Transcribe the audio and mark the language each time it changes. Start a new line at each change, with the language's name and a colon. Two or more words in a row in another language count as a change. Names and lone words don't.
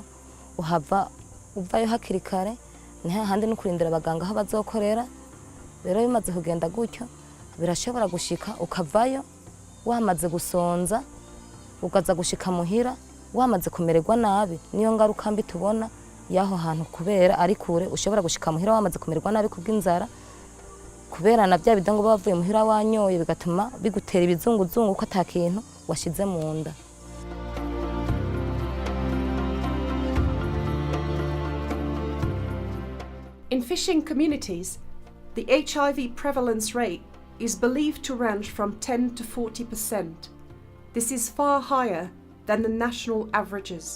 Rundi: uvayo hakiri kare ni hahandi no kurindira abaganga aho bazokorera rero iyo umaze kugenda gutyo birashobora gushika ukavayo wamaze gusonza ukaza gushika muhira wamaze kumererwa nabi niyo ngaruka mbi tubona yaho hantu kubera ari kure ushobora gushika muhira wamaze kumererwa nabi kubw'inzara kubera na bya bidango bavuye muhira wanyoye bigatuma bigutera ibizunguzungu ko atakintu washize mu nda.
English: In fishing communities, the HIV prevalence rate is believed to range from 10 to 40%. This is far higher than the national averages.